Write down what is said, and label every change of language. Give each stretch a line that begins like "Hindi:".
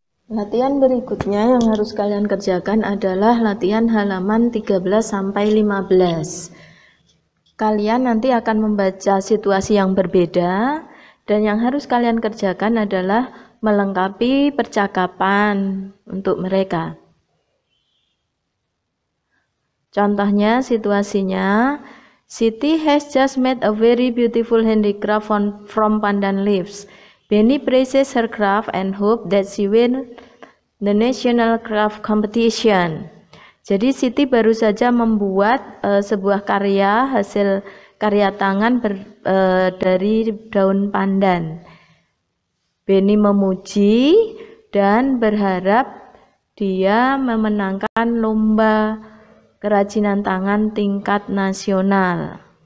Indonesian: Latihan berikutnya yang harus kalian kerjakan adalah latihan halaman 13 sampai 15. Kalian nanti akan membaca situasi yang berbeda dan yang harus kalian kerjakan adalah melengkapi percakapan untuk mereka. Contohnya situasinya,
English: Siti has just made a very beautiful handicraft from pandan leaves. Benny praises her craft and hope that she win the national craft competition.
Indonesian: Jadi Siti baru saja membuat sebuah karya hasil karya tangan dari daun pandan. Benny memuji dan berharap dia memenangkan lomba kerajinan tangan tingkat nasional.